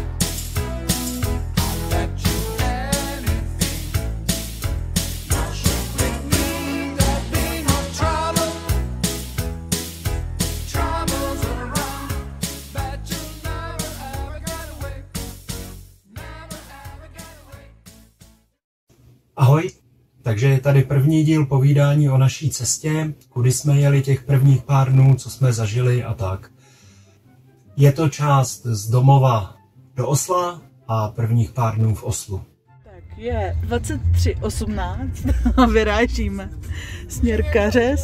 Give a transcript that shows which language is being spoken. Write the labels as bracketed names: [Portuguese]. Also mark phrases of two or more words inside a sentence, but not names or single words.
[English] I'll bet you anything. Now shake with me, there'll be no trouble. Troubles around, bet you'll never ever get away. Never ever get away. [Czech] Ahoj, takže je tady první díl povídání o naší cestě, kudy jsme jeli těch prvních pár dnů, co jsme zažili a tak. Je to část z domova do Osla a prvních pár dnů v Oslu. Tak je 23:18 a vyrážíme směr Kařez.